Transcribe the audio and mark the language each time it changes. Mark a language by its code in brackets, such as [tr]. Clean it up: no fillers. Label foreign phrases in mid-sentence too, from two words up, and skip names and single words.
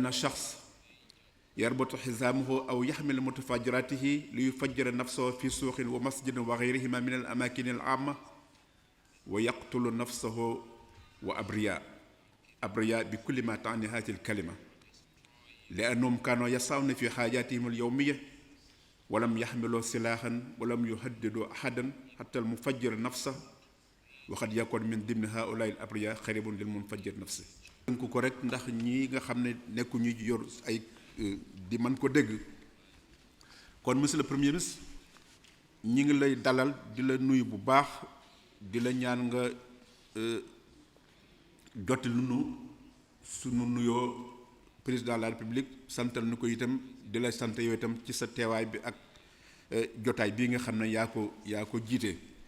[ar] الشخص يربط حزامه أو يحمل متفجراته ليفجر نفسه في سوق ومسجد وغيرهما من الأماكن العامة ويقتل نفسه وأبرياء بكل ما تعني هذه الكلمة، لأنهم كانوا يسعون في حاجاتهم اليومية ولم يحملوا سلاحا ولم يهددوا أحدا حتى المفجر نفسه، وقد يكون من ضمن هؤلاء الأبرياء قريب للمنفجر نفسه. [wo] ko rek ndax ñi nga xam ne nekku ñu yor ay di mën ko dégg. kon [fr] monsieur le premier ministre, [wo] ñi ngi lay dalal di la nuyu bu baax, di la ñaan nga jotti lu sunu nuyoo [fr] président de la république, [wo] santal na ko itam di la sant yow itam ci sa teewaay bi ak jotaay bii nga xam ne yaa ko jiite.